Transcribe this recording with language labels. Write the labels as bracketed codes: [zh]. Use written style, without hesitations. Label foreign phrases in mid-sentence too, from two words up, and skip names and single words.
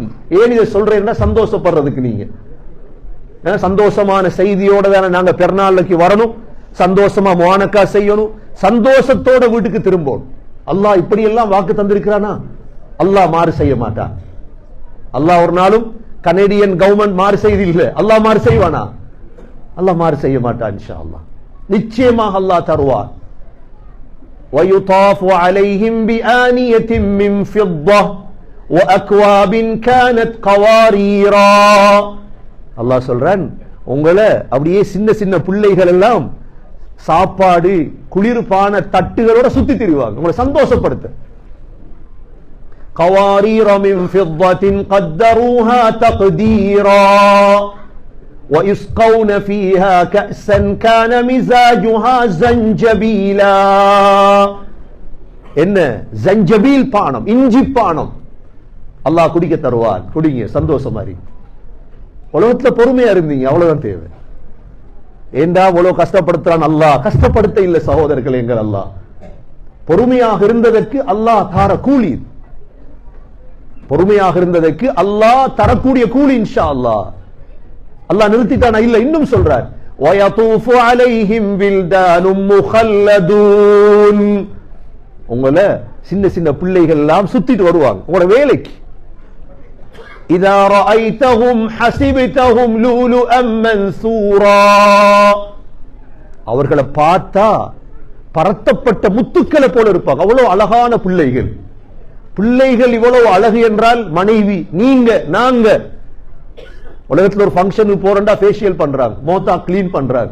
[ta] ஏன் இதை சொல்றேன்னா சந்தோஷப்படுறதுக்கு. நீங்க சந்தோஷமான செய்தியோட தானே நாங்க பெருநாளைக்கு வரணும், சந்தோஷமா முஆனக்கா செய்யணும், சந்தோஷத்தோட வீட்டுக்கு திரும்பணும். அல்லாஹ் இப்படி எல்லாம் வாக்கு தந்திருக்கிறானா? அல்லாஹ் மாறு செய்ய மாட்டான். அல்லாஹ் ஒரு நாளும் [en] Canadian government [ta] மாறு செய்து இல்ல, அல்லாஹ் மாறு செய்வானா? அல்லாஹ் மாறு செய்ய மாட்டான். [ar] إن شاء الله [ta] நிச்சயமாக அல்லாஹ் தருவார். [ar] وَيُطَافُ عَلَيْهِمْ بِآنِيَةٍ مِّن فِضَّةٍ وَأَكْوَابٍ كَانَتْ قَوَارِيرَا. [ta] அல்லாஹ் சொல்றான், உங்களை அப்படியே சின்ன சின்ன பிள்ளைகள் எல்லாம் சாப்பாடு குளிர்பான தட்டுகளோட சுத்தி திரிவாங்க, உங்களை சந்தோஷப்படுத்த. [ar] قَوَارِيرَ مِن فِضَّةٍ قَدَّرُوهَا تَقْدِيرًا وَيُسْقَوْنَ فِيهَا كَأْسًا كَانَ مِزَاجُهَا زَنْجَبِيلًا. [ta] என்ன? ஜஞ்சபீல் பானம், இஞ்சி பானம் அல்லாஹ் குடிக்க தருவான். குடிங்க, சந்தோஷமா இருக்கு. உலகத்துல பொறுமையா இருந்தீங்க, அவ்வளவுதான் தேவை. ஏண்டா அவ்வளவு கஷ்டப்படுத்துறான் அல்லாஹ்? கஷ்டப்படுத்த இல்ல சகோதரர்கள், எங்கள் அல்லாஹ் பொறுமையாக இருந்ததற்கு அல்லாஹ் தார கூலி. பொறுமையாக இருந்ததற்கு அல்லாஹ் தரக்கூடிய கூலி [ar] إن شاء الله. [ta] அல்லாஹ் நிறுத்திட்டானா? இல்ல, இன்னும் சொல்றார், [ar] وَيَطُوفُ عَلَيْهِمْ وِلْدَانٌ مُخَلَّدُونَ. [ta] உங்களை சின்ன சின்ன பிள்ளைகள் எல்லாம் சுத்திட்டு வருவாங்க உங்களோட வேலைக்கு. [ar] إِذَا رَأَيْتَهُمْ حَسِبْتَهُمْ لُؤْلُؤًا مَنْثُورًا. [ta] அவர்களை பார்த்தா பரத்தப்பட்ட முத்துக்களை போல இருப்பாங்க, அவ்வளவு அழகான பிள்ளைகள். பிள்ளைகள் இவ்வளவு அழகு என்றால் மனைவி, நீங்க, நாங்க. உலகத்துல ஒரு ஃபங்க்ஷனுக்கு போறண்டா ஃபேஷியல் பண்றாங்க, மோத்தா கிளீன் பண்றாங்க.